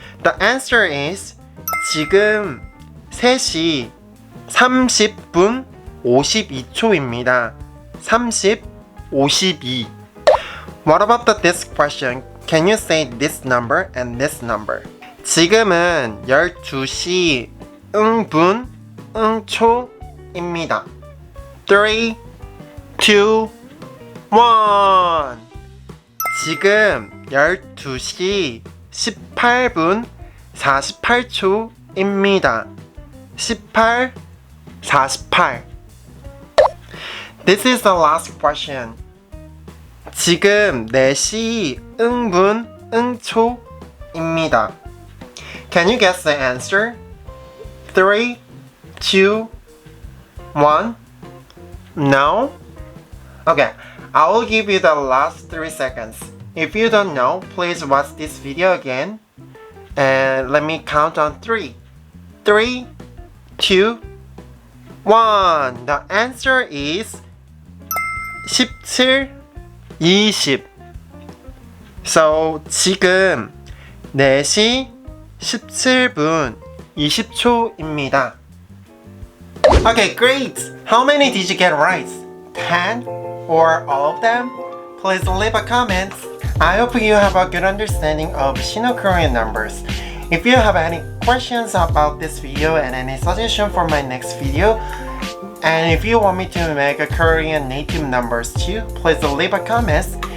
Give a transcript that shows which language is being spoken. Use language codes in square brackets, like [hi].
[en] The answer is [ko] 지금 3시 30분 52초입니다. 30, 52. [en] What about this question? Can you say this number and this number? [ko] 지금은 12시 응분 응초입니다. 3, 2, 1. 지금 12시 18분 48초입니다. 18, 48. [en] This is the last question. [ko] 지금 4시 응분 응초입니다. [en] Can you guess the answer? 3, 2, 1. No? Okay, I will give you the last 3 seconds. If you don't know, please watch this video again. And let me count on 3. 3, 2, 1. The answer is 17, 20. [ko] So 지금 4시 17분 20초입니다. [en] Okay, great! How many did you get right? 10 or all of them? Please leave a comment. I hope you have a good understanding of Sino Korean numbers. If you have any questions about this video and any suggestion for my next video, and if you want me to make a Korean native numbers too, please leave a comment.